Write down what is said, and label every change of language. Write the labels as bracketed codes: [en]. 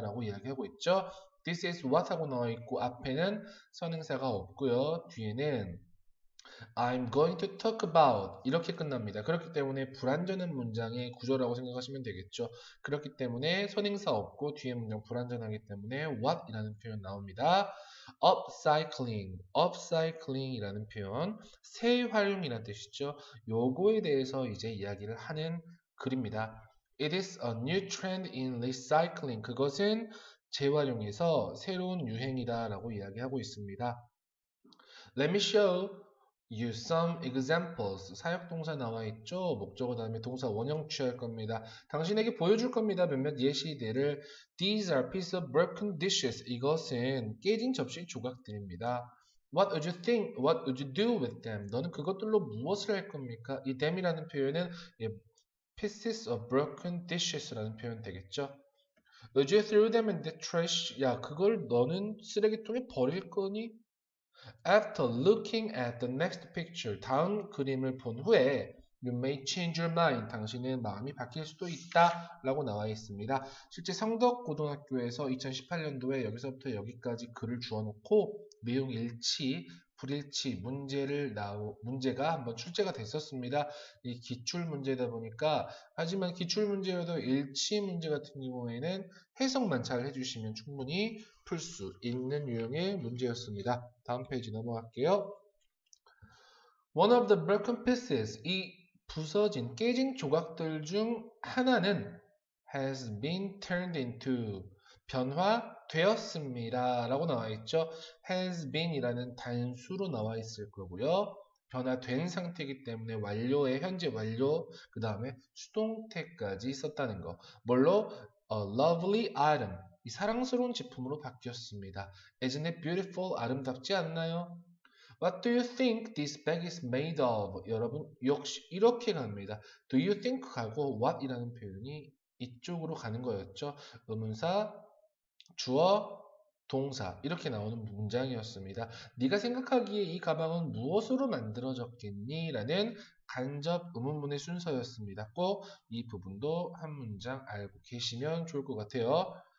[ko] 라고 이야기하고 있죠. This is what 하고 나와 있고 앞에는 선행사가 없고요. 뒤에는 I'm going to talk about 이렇게 끝납니다. 그렇기 때문에 불완전한 문장의 구조라고 생각하시면 되겠죠. 그렇기 때문에 선행사 없고 뒤에 문장 불완전하기 때문에 what 이라는 표현 나옵니다. upcycling 이라는 표현 재활용이라는 뜻이죠. 요거에 대해서 이제 이야기를 하는 글입니다. [en] It is a new trend in recycling. [ko] 그것은 재활용에서 새로운 유행이다 라고 이야기하고 있습니다. [en] Let me show you some examples. 사역동사 나와 있죠? [ko] 목적어 다음에 동사 원형 취할 겁니다. 당신에게 보여줄 겁니다. 몇몇 예시들을. [en] These are pieces of broken dishes. [ko] 이것은 깨진 접시 조각들입니다. [en] What would you think? What would you do with them? [ko] 너는 그것들로 무엇을 할 겁니까? 이 them이라는 표현은 pieces of broken dishes 라는 표현 되겠죠? [en] Would you throw them in the trash? [ko] 야, 그걸 너는 쓰레기통에 버릴 거니? [en] After looking at the next picture, 다음 그림을 본 후에 You may change your mind. [ko] 당신의 마음이 바뀔 수도 있다 라고 나와 있습니다. 실제 성덕고등학교에서 2018년도에 여기서부터 여기까지 글을 주어놓고 내용 일치, 불일치 문제가 한번 출제가 됐었습니다. 이 기출 문제다 보니까 하지만 기출 문제여도 일치 문제 같은 경우에는 해석만 잘 해주시면 충분히 풀 수 있는 유형의 문제였습니다. 다음 페이지 넘어갈게요. [en] One of the broken pieces, 이 부서진, 깨진 조각들 중 하나는 has been turned into, 변화되었습니다. [ko] 라고 나와 있죠. has been 이라는 단수로 나와 있을 거고요. 변화된 상태이기 때문에 완료의 현재 완료, 그 다음에 수동태까지 썼다는 거. [en] 뭘로? A lovely item. [ko] 이 사랑스러운 제품으로 바뀌었습니다. [en] Isn't it beautiful? 아름답지 않나요? What do you think this bag is made of? [ko] 여러분 역시 이렇게 갑니다. Do you think 하고 what 이라는 표현이 이쪽으로 가는 거였죠. 의문사, 주어, 동사 이렇게 나오는 문장이었습니다. 네가 생각하기에 이 가방은 무엇으로 만들어졌겠니? 라는 간접 의문문의 순서였습니다. 꼭 이 부분도 한 문장 알고 계시면 좋을 것 같아요.